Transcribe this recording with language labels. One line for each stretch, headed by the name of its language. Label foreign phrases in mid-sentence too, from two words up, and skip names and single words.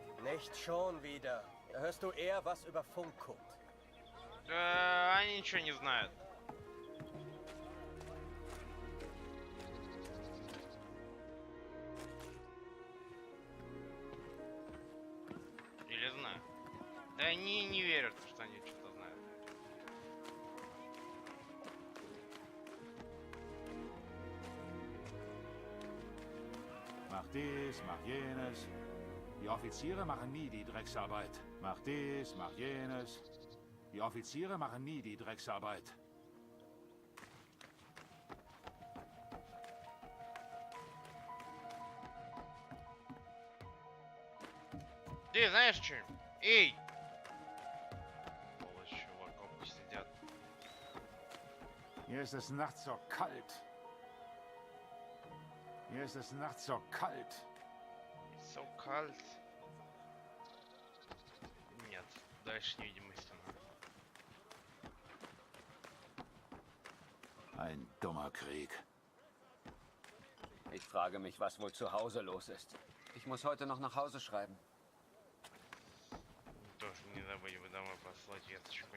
German: Nicht schon wieder. Da hörst du eher was über Funk, Kurt.
Russian: Они ничего не знают. Или знают. Да они не верят, что они что-то знают.
German: Mach dies, mach jenes. Die Offiziere machen nie die Drecksarbeit. Mach dies, mach jenes. Die Offiziere machen nie die Drecksarbeit.
Russian: Ты знаешь что? Эй! Сволочи в окопах сидят.
German: Hier ist es nachts so kalt. Hier ist es nachts so kalt. So kalt.
Russian: Нет, дальше невидимость.
German: Ein dummer Krieg. Ich frage mich, was wohl zu Hause los ist. Ich muss heute noch nach Hause schreiben.
Russian: Тоже не забудь бы домой послать весточку.